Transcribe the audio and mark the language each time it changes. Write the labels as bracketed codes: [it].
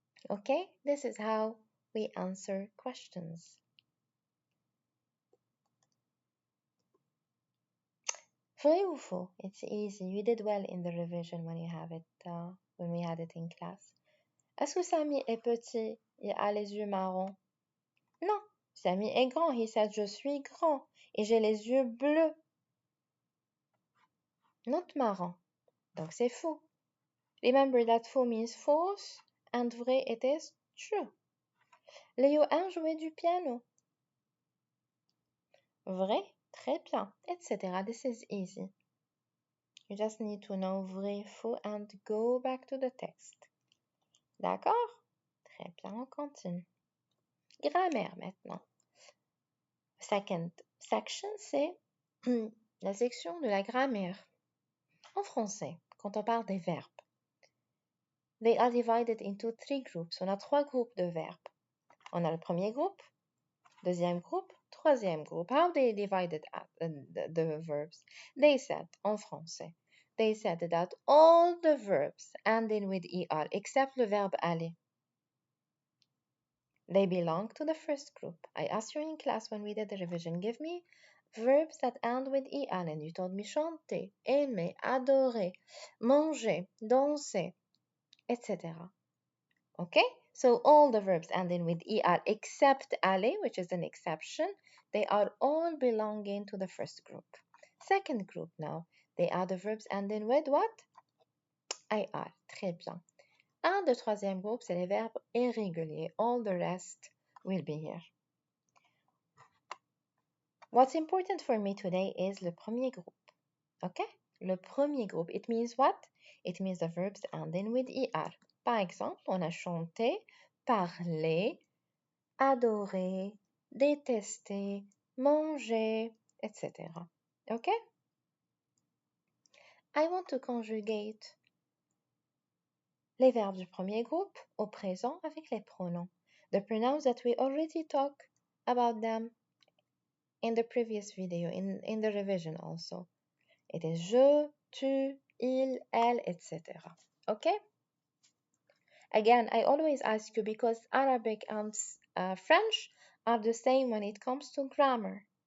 [en] Okay, this is how we answer questions. [fr] Vrai ou faux? [en] It's easy. You did well in the revision when you have it, when we had it in class. [fr] Est-ce que Samy est petit et a les yeux marrons? Non, Samy est grand. [en] He said [fr] je suis grand et j'ai les yeux bleus. Not marrant. Donc c'est faux. [en] Remember that faux means false and vrai it is true. [fr] Léo aime jouer du piano. [en] Vrai, [fr] très bien, [en] etc. This is easy. You just need to know vrai, faux and go back to the text. [fr] D'accord? Très bien, on continue. Grammaire maintenant. [en] Second section, [fr] c'est la section de la grammaire. En français, quand on parle des verbes, [en] they are divided into 3 groups. [fr] On a 3 groupes de verbes. On a le premier groupe, deuxième groupe, troisième groupe. [en] How they divided the verbs? They said, [fr] en français, [en] they said that all the verbs ending with er except [fr] le verbe aller, [en] they belong to the first group. I asked you in class when we did the revision, give me verbs that end with er, and you told me chanter, aimer, adorer, manger, danser, etc. Okay? So all the verbs ending with er except aller, which is an exception, they are all belonging to the first group. Second group now, they are the verbs ending with what? [fr] Ir. Très bien. Un de troisième groupe, c'est les verbes irréguliers. [en] All the rest will be here. What's important for me today is le premier groupe. Okay? [fr] Le premier groupe. [en] It means what? It means the verbs ending with er. [fr] Par exemple, on a chanté, parler, adorer, détester, manger, etc. Okay? [en] I want to conjugate [fr] les verbes du premier groupe au présent avec les pronoms. [en] The pronouns that we already talked about them in the previous video, in the revision also. It is je, tu, il, elle, etc. Okay? Again, I always ask you because Arabic and French are the same when it comes to grammar.